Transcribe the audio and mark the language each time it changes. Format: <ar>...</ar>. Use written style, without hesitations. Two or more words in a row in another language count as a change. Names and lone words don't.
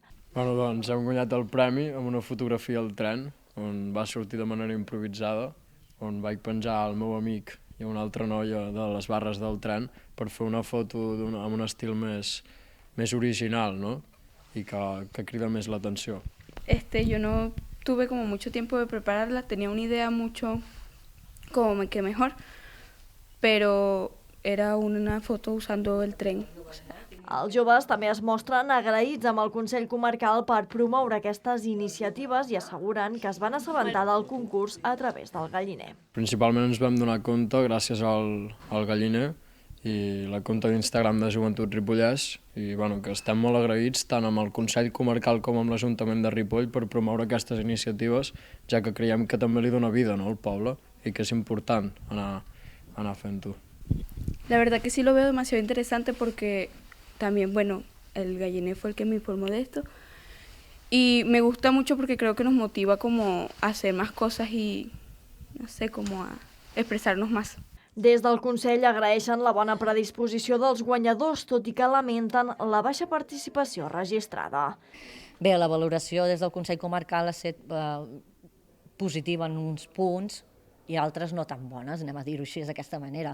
<ca>Doncs hem guanyat el premi amb una fotografia al tren, on va sortir de manera improvisada, on vaig penjar al meu amic i una altra noia de les barres del tren per fer una foto amb un estil més original, ¿no? Y que crida més l'atenció.</ca> <es>Yo no tuve como mucho tiempo de prepararla, tenía una idea mucho como que mejor, pero era una foto usando el tren.</es> <ca>Els joves també es mostren agraïts amb el Consell Comarcal per promoure aquestes iniciatives i asseguren que es van assabentar del concurs a través del Galliner. Principalment ens vam donar compte gràcies al Galliner i la compte d'Instagram de Joventut Ripollès i que estem molt agraïts tant amb el Consell Comarcal com amb l'Ajuntament de Ripoll per promoure aquestes iniciatives, ja que creiem que també li dona vida al poble i que és important anar fent-ho.</ca> <es>La verdad que sí lo veo demasiado interesante porque también, el Galliner fue el que me informó de esto y me gusta mucho porque creo que nos motiva como a hacer más cosas y, no sé, como a expresarnos más.</es> <ca>Des del Consell agraeixen la bona predisposició dels guanyadors, tot i que lamenten la baixa participació registrada. Bé, la valoració des del Consell Comarcal ha estat positiva en uns punts i altres no tan bones, anem a dir-ho així, d'aquesta manera.</ca>